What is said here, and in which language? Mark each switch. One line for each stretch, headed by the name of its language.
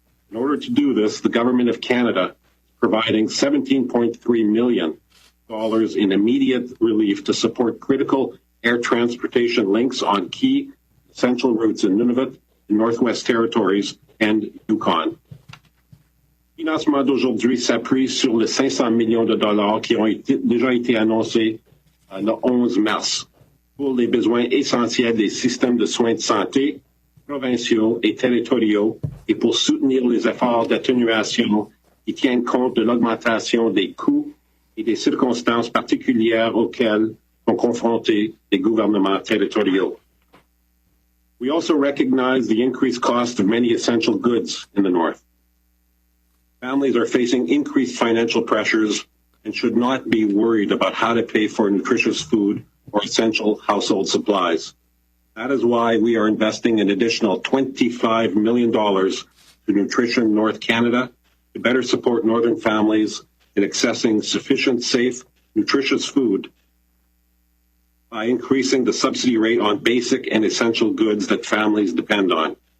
English: In order to do this, the Government of Canada is providing $17.3 million in immediate relief to support critical air transportation links on key essential routes in Nunavut, the Northwest Territories, and Yukon.
French: Le financement d'aujourd'hui s'appuie sur les 500 millions de dollars qui ont déjà été annoncés le 11 mars pour les besoins essentiels des systèmes de soins de santé provinciaux et territoriaux et pour soutenir les efforts d'atténuation qui tiennent compte de l'augmentation des coûts et des circonstances particulières auxquelles sont confrontés les gouvernements territoriaux.
English: We also recognize the increased cost of many essential goods in the North. Families are facing increased financial pressures and should not be worried about how to pay for nutritious food or essential household supplies. That is why we are investing an additional $25 million to Nutrition North Canada to better support Northern families in accessing sufficient, safe, nutritious food by increasing the subsidy rate on basic and essential goods that families depend on.